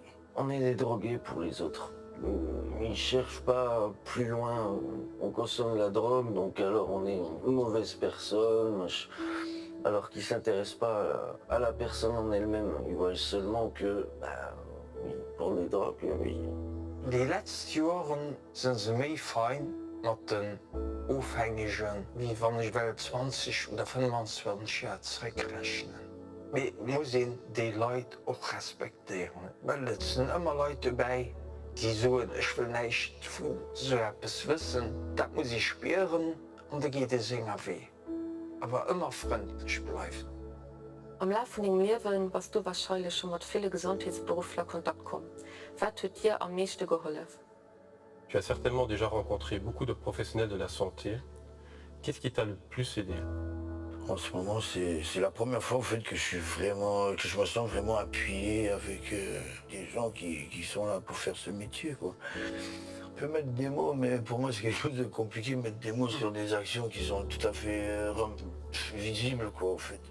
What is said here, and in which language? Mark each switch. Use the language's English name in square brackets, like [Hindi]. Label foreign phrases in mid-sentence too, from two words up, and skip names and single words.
[French] On est des drogués pour les autres. Ils cherchent pas plus loin. On consomme la drogue, donc alors on est une mauvaise personne. Alors qu'ils s'intéressent pas à la personne en elle-même. Ils voient seulement que, oui, pour les drogues, oui. [German] Die letzten Jahre sind sie mehr fein mit den Aufhängigen, wie wenn ich 20 oder 25 Jahre zurückrechnen. Wir müssen die Leute auch respektieren, weil es sind immer Leute dabei, die sagen, ich will nicht von so etwas wissen, das muss ich spüren und dann geht es ihnen weh. Aber immer freundlich bleiben. Am Laufe von deinem Leben warst du wahrscheinlich schon mit vielen Gesundheitsberuflern in Kontakt gekommen. Was hat dir am meisten geholfen? [French] Tu as certainement déjà rencontré beaucoup de professionnels de la santé. Qu'est-ce qui t'a le plus aidé? En ce moment, c'est la première fois en fait, que je me sens vraiment appuyé avec des gens qui sont là pour faire ce métier, quoi. On peut mettre des mots, mais pour moi c'est quelque chose de compliqué de mettre des mots sur des actions qui sont tout à fait visibles, quoi, en fait.